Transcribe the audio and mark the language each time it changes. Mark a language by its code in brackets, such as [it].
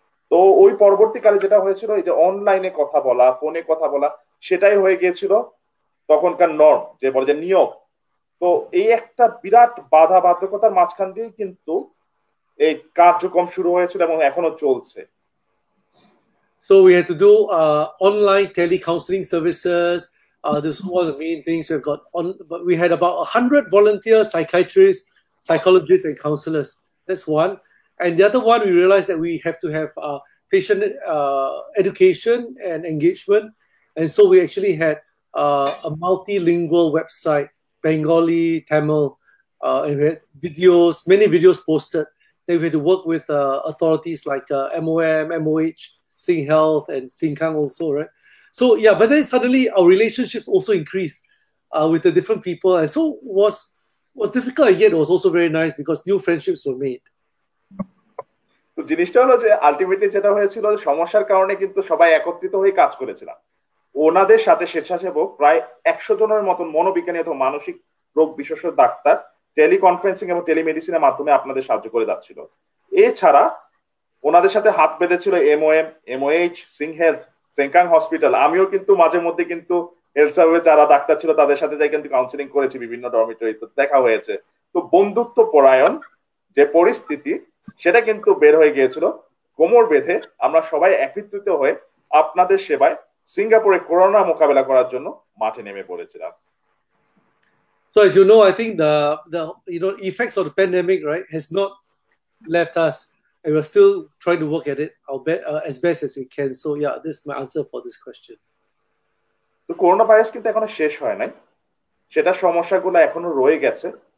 [bn] তো ওই পরবর্তীকালে যেটা হয়েছিল, এই যে অনলাইনে কথা বলা, ফোনে কথা বলা, সেটাই হয়ে গিয়েছিল তখনকার নর্ম, যে বলে যে নিয়ম। তো এই একটা বিরাট বাধা বাধ্যকতার মাঝখান দিয়ে কিন্তু এই কার্যক্রম শুরু হয়েছিল এবং এখনো চলছে। [en] So we had to do online tele-counseling services. This is one of the main things we've got on. But we had about 100 volunteer psychiatrists, psychologists, and counselors. That's one. And the other one, we realized that we have to have patient education and engagement. And so we actually had a multilingual website, Bengali, Tamil, and we had videos, many videos posted. Then we had to work with authorities like MOM, MOH, Sing Health, and Singkang also, right? So yeah, but then suddenly our relationships also increased with the different people, and so was difficult, yet it was also very nice because new friendships were made. [bn] তো জিনিসটা হলো যে ultimately যেটা হয়েছিল, সমস্যার কারণে কিন্তু সবাই একত্রিত হয়ে কাজ করেছিলাম। ওনাদের সাথে স্বেচ্ছাসেবক প্রায় 100 জনের মতন মনোবিজ্ঞানী অথবা মানসিক রোগ বিশেষজ্ঞ ডাক্তার টেলিকনফারেন্সিং এবং টেলিমেডিসিনের মাধ্যমে আপনাদের সাহায্য করে যাচ্ছিল। এছাড়া ওনাদের সাথে হাত বেঁধেছিল MOM, MOH, Singh health, সেনকাং hospital. আমিও কিন্তু মাঝে মধ্যে কিন্তু হেলথ সার্ভে যারা ডাক্তার ছিল তাদের সাথে যাই কিন্তু কাউন্সিলিং করেছি, বিভিন্ন ডরমিটরিতে দেখা হয়েছে। তো বন্ধুত্ব পরায়ণ যে পরিস্থিতি, সেটা কিন্তু বের হয়ে গিয়েছিল। কোমর বেঁধে আমরা সবাই একত্রিত হয়ে আপনাদের সেবায় সিঙ্গাপুরে করোনা মোকাবেলা করার জন্য মাঠে নেমে পড়েছিলাম। [en] So as you know, I think the effects of the pandemic, right, has not left us, and we're still trying to work at it as best as we can. So yeah, this is my answer for this question. [bn] তো corona virus কিন্তু এখনো শেষ হয় নাই, সেটা সমস্যাগুলো এখনো রয়ে গেছে।